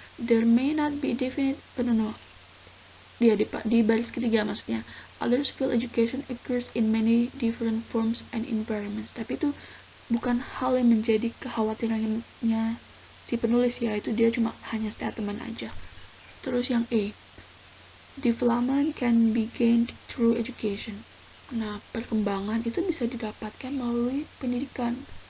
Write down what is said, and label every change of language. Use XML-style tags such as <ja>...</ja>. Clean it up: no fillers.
<en>There may not be definite, no.</en> <id>Dia di baris ketiga maksudnya.</id> <en>Others feel education occurs in many different forms and environments.</en> <id>Tapi itu bukan hal yang menjadi kekhawatirannya si penulis ya. Itu dia cuma hanya statement aja. Terus yang E,</id> <en>development can be gained through education.</en> <id>Nah, perkembangan itu bisa didapatkan melalui pendidikan.</id>